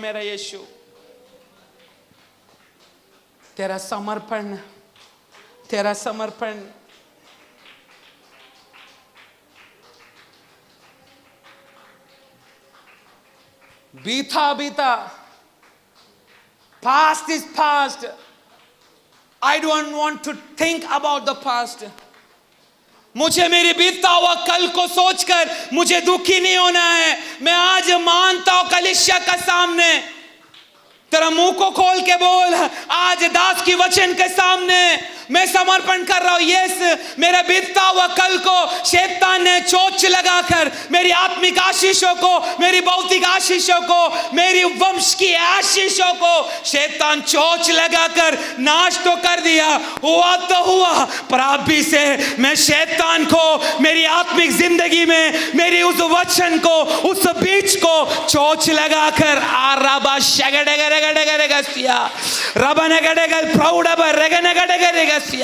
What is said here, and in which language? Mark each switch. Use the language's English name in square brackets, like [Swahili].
[Hindi] मेरा यीशु, तेरा समर्पण, तेरा समर्पण बीता बीता, [English] past is past. I don't want to think about the past. [Hindi] मुझे मेरी बीतता हुआ कल को सोचकर मुझे दुखी नहीं होना है। मैं आज मानता हूं कलीसिया का सामने, तेरा मुंह को खोल के बोल, आज दास की वचन के सामने मैं समर्पण कर रहा हूं। यस, मेरा बीतता हुआ कल को शैतान ने चोच लगाकर मेरी आत्मिक आशीषों को, मेरी भौतिक आशीषों को, मेरी वंश की आशीषों को शैतान चोच लगाकर नाश तो कर दिया, हुआ तो हुआ, पर अभी से मैं शैतान को मेरी आत्मिक जिंदगी में, मेरी उस वचन को, उस बीज को चोच लगाकर आराबा शगडगरगडगरगसिया रबनगडगल प्रौढब रगनगडगरगसिया।